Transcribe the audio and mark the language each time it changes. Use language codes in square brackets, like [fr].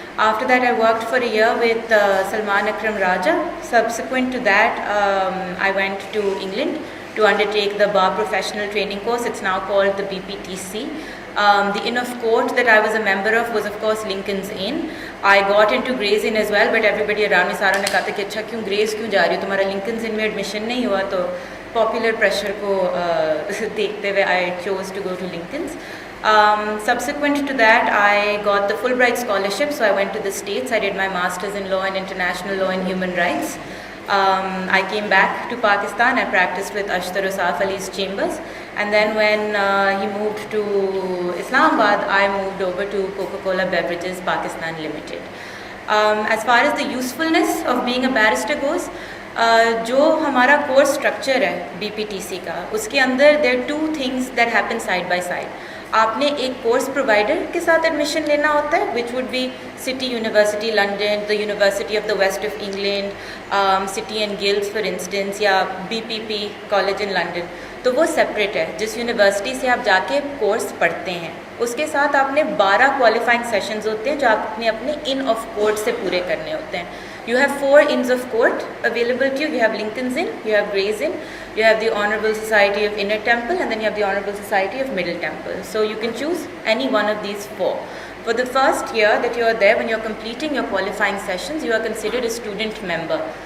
[en] After that, I worked for a year with Salman Akram Raja. Subsequent to that, I went to England to undertake the bar professional training course. It's now called the BPTC. The Inn of Court that I was a member of was, of course, Lincoln's Inn. I got into Gray's Inn as well, but everybody around me [ur] سارا نے کہا تھا کہ اچھا کیوں Gray's کیوں جا رہی ہو, تمہارا Lincoln's Inn میں ایڈمیشن نہیں ہوا. تو پاپولر پریشر کو دیکھتے ہوئے [en] I chose to go to Lincoln's. Subsequent to that, I got the Fulbright scholarship, so I went to the States. I did my master's in law and international law and human rights. I came back to Pakistan. I practiced with Ashtar Usaf Ali's chambers, And then when he moved to Islamabad, I moved over to Coca-Cola Beverages Pakistan Limited. As far as the usefulness of being a barrister goes, [ur] جو ہمارا course structure ہے BPTC کا, اس کے اندر [en] There 2 things that happen side by side. [ur] آپ نے ایک course provider کے ساتھ ایڈمیشن لینا ہوتا ہے, [en] which would be [ur] city university London, the university of the waste of England, city and گلڈس for instance, یا BPP کالج ان لنڈن. تو وہ سپریٹ ہے, جس یونیورسٹی سے آپ جا کے کورس پڑھتے ہیں. اس کے ساتھ آپ نے 12 کوالیفائنگ سیشنز ہوتے ہیں جو آپ نے اپنے ان آف کورٹ سے پورے کرنے ہوتے ہیں. [en] You have 4 Inns of Court available to you. You have Lincoln's Inn, you have Gray's Inn, you have the Honourable Society of Inner Temple, and then you have the Honourable Society of Middle Temple. So you can choose any one of these 4. For the first year that you are there, when you are completing your qualifying sessions, you are considered a student member.